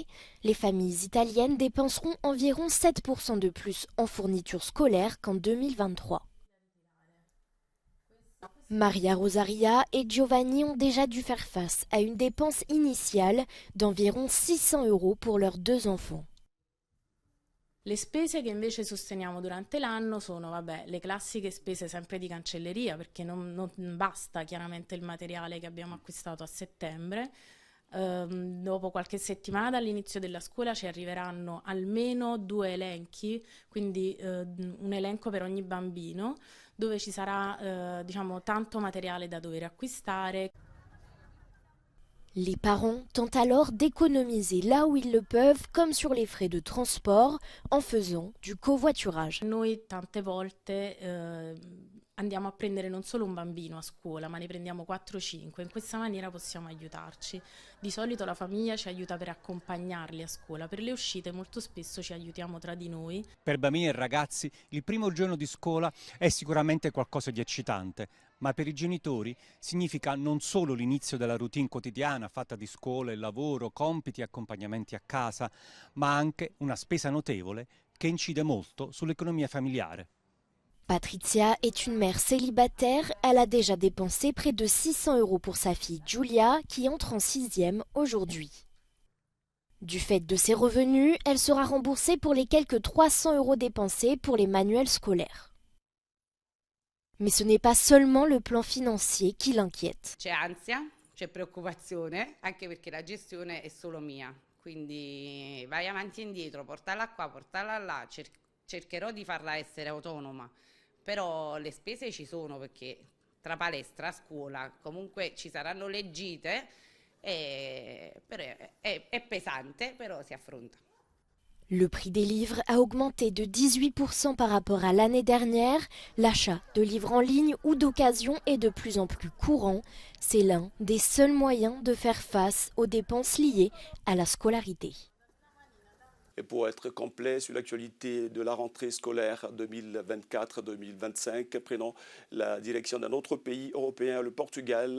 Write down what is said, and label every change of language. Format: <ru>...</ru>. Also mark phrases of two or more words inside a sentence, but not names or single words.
<fr>Les familles italiennes dépenseront environ 7% de plus en fournitures scolaires qu'en 2023. Maria Rosaria et Giovanni ont déjà dû faire face à une dépense initiale d'environ 600 € pour leurs 2 enfants.</fr> <it>Le spese che invece sosteniamo durante l'anno sono, le classiche spese sempre di cancelleria, perché non basta chiaramente il materiale che abbiamo acquistato a settembre. Dopo qualche settimana dall'inizio della scuola ci arriveranno almeno 2 elenchi, quindi un elenco per ogni bambino, dove ci sarà tanto materiale da dover acquistare. Les parents tentent alors d'économiser là où ils le peuvent, comme sur les frais de transport, en faisant du covoiturage. Noi tante volte andiamo a prendere non solo un bambino a scuola, ma ne prendiamo 4-5. In questa maniera possiamo aiutarci. Di solito la famiglia ci aiuta per accompagnarli a scuola. Per le uscite molto spesso ci aiutiamo tra di noi. Per bambini e ragazzi il primo giorno di scuola è sicuramente qualcosa di eccitante, ma per i genitori significa non solo l'inizio della routine quotidiana fatta di scuola e lavoro, compiti e accompagnamenti a casa, ma anche una spesa notevole che incide molto sull'economia familiare.</it> <fr>Patricia est une mère célibataire. Elle a déjà dépensé près de 600 € pour sa fille Giulia, qui entre en 6e aujourd'hui. Du fait de ses revenus, elle sera remboursée pour les quelques 300 € dépensés pour les manuels scolaires. Mais ce n'est pas seulement le plan financier qui l'inquiète.</fr> <it>C'è ansia, c'è preoccupazione, anche perché la gestione è solo mia. Quindi vai avanti e indietro, portala qua, portala là, cercherò di farla essere autonoma. Però le spese ci sono, perché tra palestra, scuola, comunque ci saranno le gite, però è pesante, però si affronta.</it> <fr>Le prix des livres a augmenté de 18% par rapport à l'année dernière. L'achat de livres en ligne ou d'occasion est de plus en plus courant. C'est l'un des seuls moyens de faire face aux dépenses liées à la scolarité. Et pour être complet sur l'actualité de la rentrée scolaire 2024-2025, prenons la direction d'un autre pays européen, le Portugal.</fr>